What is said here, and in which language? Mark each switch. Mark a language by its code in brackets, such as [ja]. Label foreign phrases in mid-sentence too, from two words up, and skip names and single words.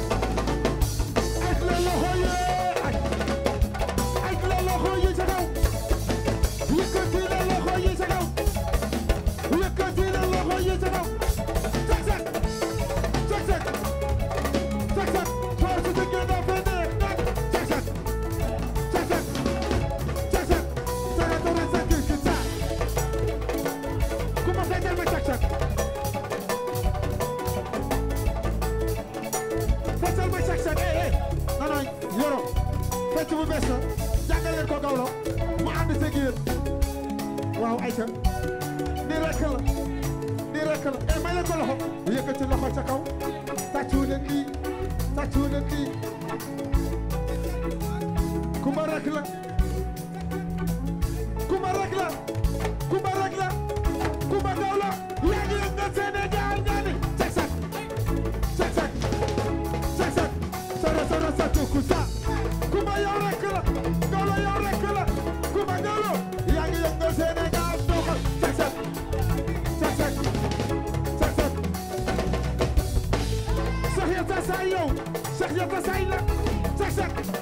[wo] Aj la loxo yi. Aj. Aj la loxo yi ca kaw. Yëkkati la loxo yi ca kaw. Yëkkati la loxo yi ca kaw. Sak, sak. Sak, sak. Sak, sak. Kora su fekkee dafa nekk. Sak, sak. Sak, sak. Sak, sak. Sara, sara, sak, kii, kii, sak. Commencé, teel ma sak, sak. Feccal ma sak, sak. Eh, eh. [fr] Non, non, [wo] Yoro. Fecc bu bees la. Jàngal leen ko Gawlo. Mu ànd seeg yéen. Waaw, Aïcha. Nii rek la. Nii rek la. Eh, may leen ko loxo. Yëkkati loxo ca kaw. Tàccu leen lii. Tàccu leen lii. Kumba rek la. Kumba rek la. Kumba rek la. Kumba Gawlo. Yaa ngi yëngal Sénégal nga ni. Sak, sak. Sak, sak. Sak, sak. Sara, sara, sa, tuku, sa. Kumba yow rek la. Gawlo yow rek la. Kumba Gawlo. Yaa ngi yëngal Sénégal. Doxal. Sak, sak. Sak, sak. Sak, sak. Cheikh Yata Say yow. Cheikh Yata Say la. Sak, sak.